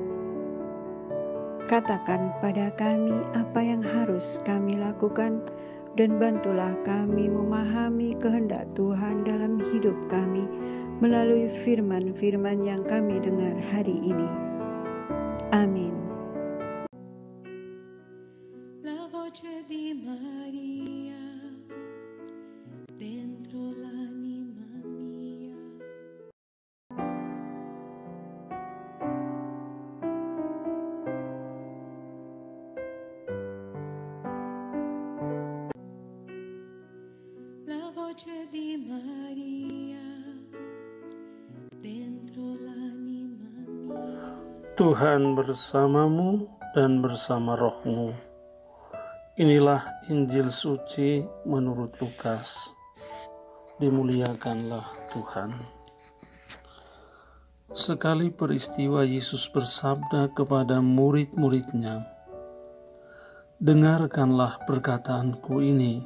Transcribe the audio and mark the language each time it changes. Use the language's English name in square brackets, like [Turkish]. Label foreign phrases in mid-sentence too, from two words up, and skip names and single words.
[Indonesian] Katakan pada kami apa yang harus kami lakukan, dan bantulah kami memahami kehendak Tuhan dalam hidup kami melalui firman-firman yang kami dengar hari ini. Amin. [Italian] La voce di Maria dentro l'anima mia. La voce di Maria dentro l'anima mia. [Indonesian] Tuhan bersamamu dan bersama rohmu. Inilah Injil suci menurut Lukas. Dimuliakanlah Tuhan. Sekali peristiwa Yesus bersabda kepada murid-muridnya, "Dengarkanlah perkataanku ini.